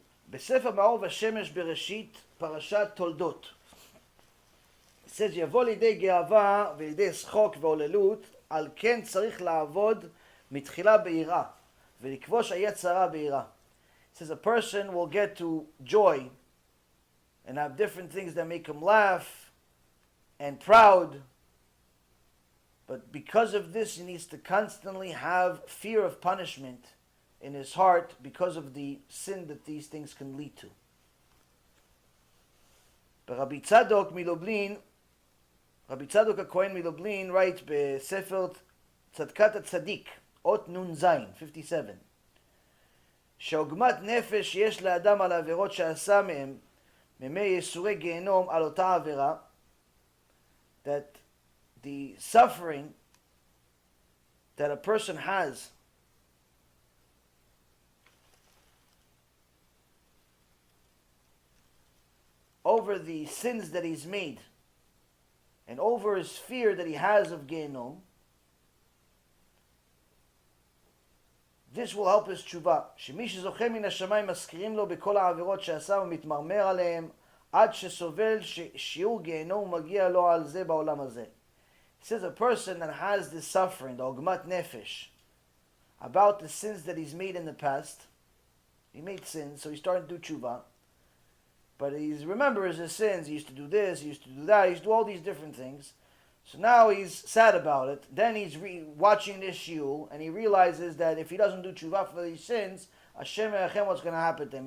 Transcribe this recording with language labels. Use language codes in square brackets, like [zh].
[he] בספר מאור ושמש בראשית, פרשת תולדות. [en] It says, [he] יבוא לידי גאווה ולידי שחוק והוללות, על כן צריך לעבוד מתחילה ביראה, ולכבוש היצרה ביראה. [en] It says, a person will get to joy and have different things that make him laugh and proud, but because of this he needs to constantly have fear of punishment in his heart because of the sin that these things can lead to. But Rabbi Tzadok Milobelin, Rabbi Tzadok HaKohen Milobelin writes [he] בספר צדקת הצדיק, אות נ"ז, 57, שעוגמת נפש יש לאדם על העבירות שעשה מהם, ממי יסורי גיהנום על אותה עבירה, [en] that the suffering that a person has over the sins that he's made and over his fear that he has of Gehenom, this will help his tshuva. [he] שמי שזוכה מן השמיים מזכירים לו בכל העבירות שעשה ומתמרמר עליהם עד שסובל ששיעור גיהנום מגיע לו על זה בעולם הזה. [en] It says a person that has this suffering, the [he] עוגמת נפש, [en] about the sins that he's made in the past. He made sins, so he's starting to do tshuva. But he remembers his sins. He used to do this, he used to do that, he used to do all these different things. So now he's sad about it. Then he's watching this shiur, and he realizes that if he doesn't do tshuva for these sins, Hashem Erachem, what's going to happen to him?